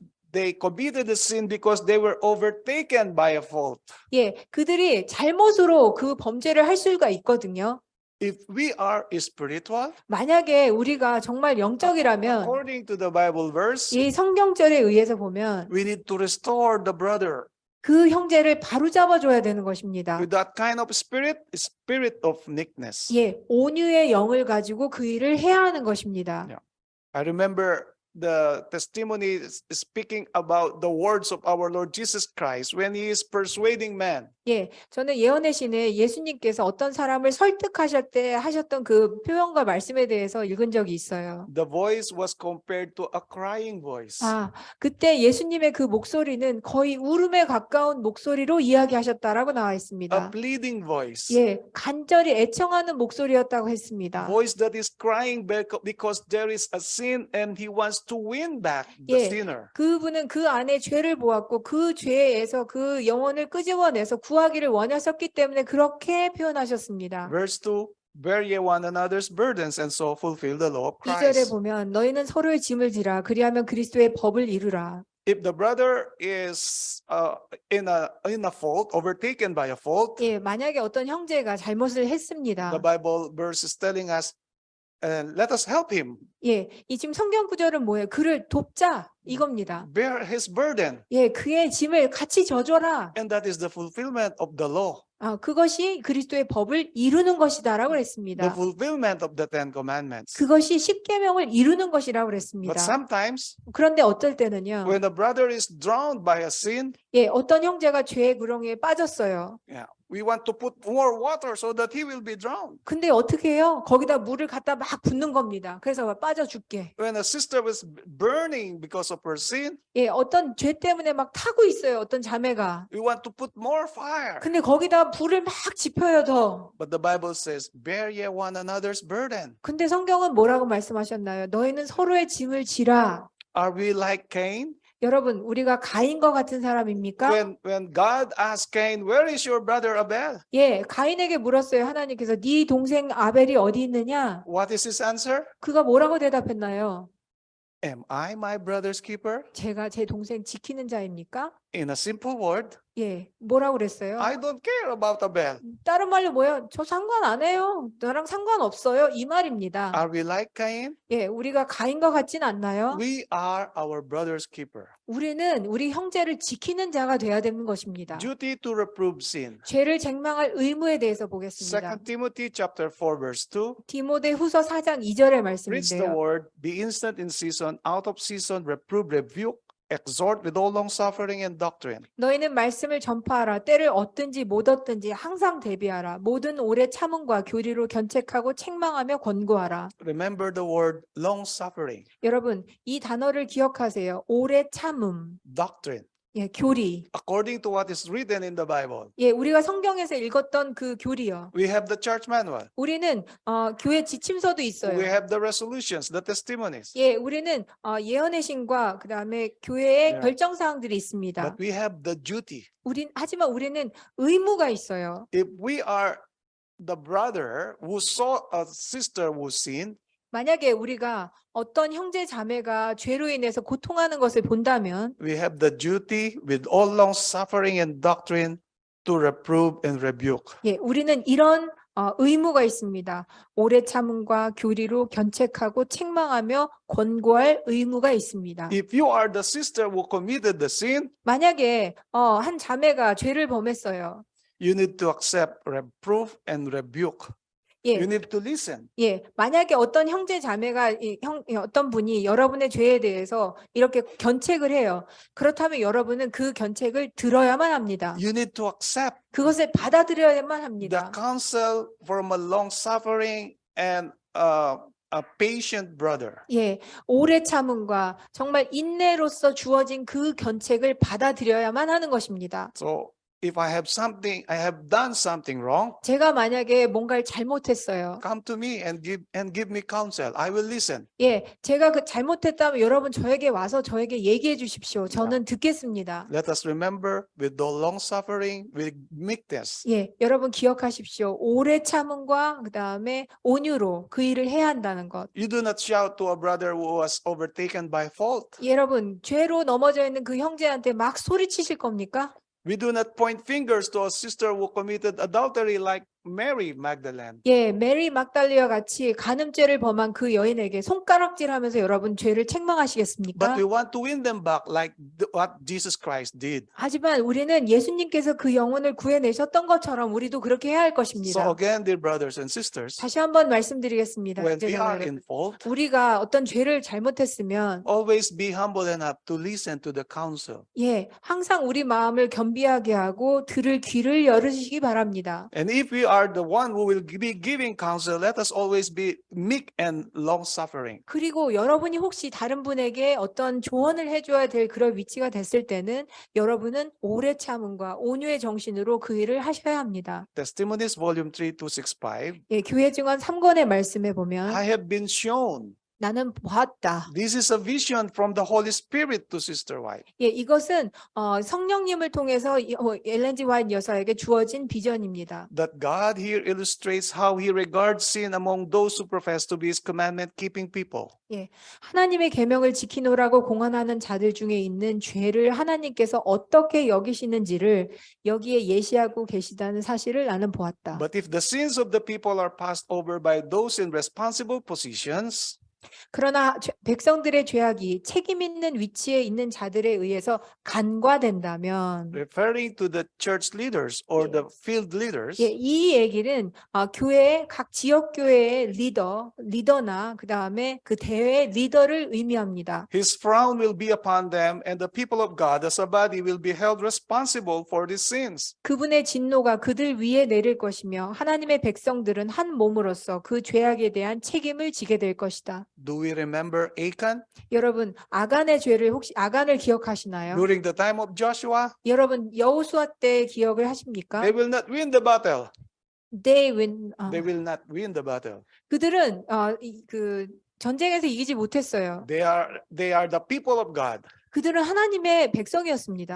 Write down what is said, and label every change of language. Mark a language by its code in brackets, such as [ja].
[en] They committed the sin because they were overtaken by a fault. [ko] 예, 그들이 잘못으로 그 범죄를 할 수가 있거든요. [en] If we are spiritual, [ko] 만약에 우리가 정말 영적이라면 [en] according to the Bible verse, [ko] 이 성경절에 의해서 보면 [en] we need to restore the brother [ko] 그 형제를 바로잡아 줘야 되는 것입니다. [en] with that kind of spirit of meekness. [ko] 예, 온유의 영을 가지고 그 일을 해야 하는 것입니다. [en] I remember the testimony speaking about the words of our Lord Jesus Christ when he is persuading man. [ko] 예, 저는 예언의 신에 예수님께서 어떤 사람을 설득하실 때 하셨던 그 표현과 말씀에 대해서 읽은 적이 있어요. [en] The voice was compared to a crying voice. [ko] 그때 예수님의 그 목소리는 거의 울음에 가까운 목소리로 이야기하셨다라고 나와 [en] A [ko] 있습니다. [en] pleading voice. [ko] 예, 간절히 애청하는 목소리였다고 했습니다. [en] Voice that is crying because there is a sin and he wants to win back the [ko] 예, [en] sinner. [ko] 그분은 그 안에 죄를 보았고 그 죄에서 그 영혼을 끄집어내서 구하기를 원하셨기 때문에 그렇게 표현하셨습니다. [en] Verse 2, bear ye one another's burdens and so fulfill the law of [ko] 2절에 [en] Christ. [ko] 보면 너희는 서로의 짐을 지라 그리하면 그리스도의 법을 이루라. [en] If the brother is in a fault, overtaken by a fault, [ko] 예, 만약에 어떤 형제가 잘못을 했습니다. [en] the Bible verse is telling us, let us help him [ko] 예, 이 지금 성경 구절은 뭐예요? 그를 돕자 이겁니다. [en] bear his burden. [ko] 예, 그의 짐을 같이 져줘라. [en] And that is the fulfillment of the law, [ko] 그것이 그리스도의 법을 이루는 것이다라고 [en] the [ko] 했습니다. [en] fulfillment of the Ten Commandments. [ko] 그것이 십계명을 이루는 것이라고 [en] But [ko] 그랬습니다. [en] sometimes [ko] 그런데 어떨 때는요. [en] when a brother is drowned by a sin, [ko] 예, 어떤 형제가 죄의 구렁이에 빠졌어요. [en] we want to put more water so that he will be drowned. [ko] 근데 어떻게 해요? 거기다 물을 갖다 막 붓는 겁니다. 그래서 빠져 죽게. [en] When a sister was burning because of her sin, [ko] 예, 어떤 죄 때문에 막 타고 있어요. 어떤 자매가. [en] we want to put more fire. [ko] 근데 거기다 불을 막 지펴요 더. [en] But the Bible says, bear ye one another's burden. [ko] 근데 성경은 뭐라고 말씀하셨나요? 너희는 서로의 짐을 지라. [en] Are we like Cain? [ko] 여러분, 우리가 가인과 같은 사람입니까? [en] When God asked Cain, where is your brother Abel? [ko] 예, 가인에게 물었어요. 하나님께서 네 동생 아벨이 어디 있느냐? [en] What is his answer? [ko] 그가 뭐라고 대답했나요? [en] Am I my brother's keeper? [ko] 제가 제 동생 지키는 자입니까? [en] In a simple word, [ko] 예, 뭐라고 그랬어요? [en] I don't care about Abel. [ko] 다른 말로 뭐예요? 저 상관 안 해요. 너랑 상관없어요. 이 말입니다. [en] Are we like Cain? [ko] 예, 우리가 가인과 같진 않나요? [en] We are our brother's keeper. [ko] 우리는 우리 형제를 지키는 자가 돼야 되는 것입니다. [en] Duty to reprove sin. [ko] 죄를 책망할 의무에 대해서 보겠습니다. [en] 2 Timothy chapter 4 verse 2. [ko] 디모데후서 4장 2절의 [en] Preach the [ko] 말씀인데요. [en] word, be instant in season, out of season, reprove, rebuke, exhort with all long suffering and doctrine. [ko] 너희는 말씀을 전파하라. 때를 얻든지 못 얻든지 항상 대비하라. 모든 오래 참음과 교리로 견책하고 책망하며 권고하라. [en] Remember the word long suffering, [ko] 여러분, 이 단어를 기억하세요. 오래 참음. [en] doctrine. [ko] 예, 교리. [en] according to what is written in the Bible. [ko] 예, 우리가 성경에서 읽었던 그 교리요. [en] We have the church manual. [ko] 우리는 교회 지침서도 [en] We [ko] 있어요. [en] have the resolutions, the testimonies. [ko] 예, 우리는 예언의 신과 그다음에 교회의 [en] Yeah. [ko] 결정 사항들이 있습니다. [en] But we have the duty. [ko] 하지만 우리는 의무가 있어요. [en] If we are the brother who saw a sister who sinned, [ko] 만약에 우리가 어떤 형제 자매가 죄로 인해서 고통하는 것을 본다면 [en] we have the duty with all long suffering and doctrine to reprove and rebuke. [ko] 예, 우리는 이런 의무가 있습니다. 오래 참음과 교리로 견책하고 책망하며 권고할 의무가 있습니다. [en] If you are the sister who committed the sin, [ko] 만약에 한 자매가 죄를 범했어요. [en] you need to accept reproof and rebuke. [ko] 예, [en] You need to listen. [ko] 예, 만약에 어떤 형제 자매가 어떤 분이 여러분의 죄에 대해서 이렇게 견책을 해요. 그렇다면 여러분은 그 견책을 들어야만 합니다. [en] You need to accept [ko] 그것을 받아들여야만 [en] the [ko] 합니다. [en] counsel from a long suffering and a patient brother. [ko] 예, 오래 참음과 정말 인내로서 주어진 그 견책을 받아들여야만 하는 것입니다. [en] So if I have done something wrong, [ko] 제가 만약에 뭔가를 잘못했어요. [en] come to me and give me counsel. I will listen. [ko] 예, 제가 그 잘못했다면 여러분 저에게 와서 저에게 얘기해 주십시오. 저는 듣겠습니다. [en] Let us remember with the long suffering, with meekness. [ko] 예, 여러분 기억하십시오. 오래 참음과 그다음에 온유로 그 일을 해야 한다는 것. [en] You do not shout to a brother who was overtaken by fault. [ko] 여러분 죄로 넘어져 있는 그 형제한테 막 소리치실 겁니까? [en] We do not point fingers to a sister who committed adultery like Mary Magdalene. [ko] 예, 메리 막달리와 같이 간음죄를 범한 그 여인에게 손가락질하면서 여러분 죄를 책망하시겠습니까? [en] But we want to win them back like what Jesus Christ did. [ko] 하지만 우리는 예수님께서 그 영혼을 구해내셨던 것처럼 우리도 그렇게 해야 할 [en] So [ko] 것입니다. [en] again, dear brothers and sisters, [ko] 다시 한번 말씀드리겠습니다. [en] when we are [ko] 형제자매 [en] in fault, [ko] 우리가 어떤 죄를 잘못했으면 [en] always be humble enough to listen to the counsel. [ko] 예, 항상 우리 마음을 겸비하게 하고 들을 귀를 열으시기 바랍니다. [en] And if we are the one who will be giving counsel, let us always be meek and long suffering. [ko] 그리고 여러분이 혹시 다른 분에게 어떤 조언을 해줘야 될 그런 위치가 됐을 때는 여러분은 오래 참음과 온유의 정신으로 그 일을 하셔야 합니다. [en] Testimonies, volume 3, 265. [ko] 예, 교회 증언 3권의 말씀에 보면 [en] I have been shown. [ko] 나는 보았다. [en] This is a vision from the Holy Spirit to Sister White. [ko] 예, 이것은 성령님을 통해서 엘렌 G. 화이트 여사에게 주어진 비전입니다. [en] That God here illustrates how He regards sin among those who profess to be His commandment-keeping people. [ko] 예, 하나님의 계명을 지키노라고 공언하는 자들 중에 있는 죄를 하나님께서 어떻게 여기시는지를 여기에 예시하고 계시다는 사실을 나는 보았다. [en] But if the sins of the people are passed over by those in responsible positions, [ko] 그러나 백성들의 죄악이 책임 있는 위치에 있는 자들에 의해서 간과된다면 [en] referring to the church leaders or the field leaders, [ko] 예, 이 얘기는 교회의 각 지역 교회의 리더나 그 다음에 그 대회 리더를 의미합니다. [en] His frown will be upon them, and the people of God as a body will be held responsible for these sins. [ko] 그분의 진노가 그들 위에 내릴 것이며 하나님의 백성들은 한 몸으로서 그 죄악에 대한 책임을 지게 될 것이다. [en] Do we remember Achan [ko] 여러분 아간의 죄를 혹시 아간을 기억하시나요? [en] during the time of Joshua? [ko] 여러분 여호수아 때 기억을 하십니까? [en] They will not win the battle. They win. They will not win the battle. [ko] 그들은 그 전쟁에서 이기지 못했어요. [en] They are the people of God. [ko] 그들은 하나님의 백성이었습니다.